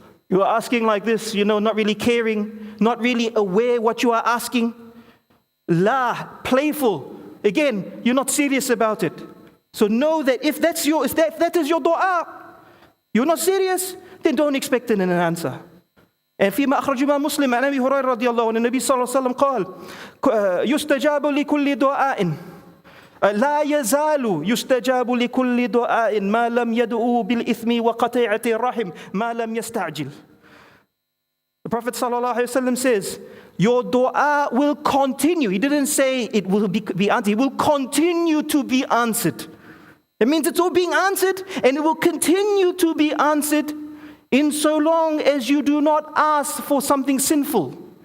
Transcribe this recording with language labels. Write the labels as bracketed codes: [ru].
[en] You are asking like this, not really caring, not really aware what you are asking. Playful. Again, you're not serious about it. So know that if that is your dua, you're not serious, then don't expect an answer. [ar] And فيما أخرج الإمام مسلم عن أبي هريرة رضي الله عنه النبي صلى الله عليه وسلم قال يستجاب لكل دعاء لا يزال يستجاب لكل دعاء ما لم يدعو بالإثم وقطيعة الرحم ما لم يستعجل. [en] The Prophet ﷺ says, your dua will continue. He didn't say it will be answered. It will continue to be answered. It means it's all being answered, and it will continue to be answered in so long as you do not ask for something sinful.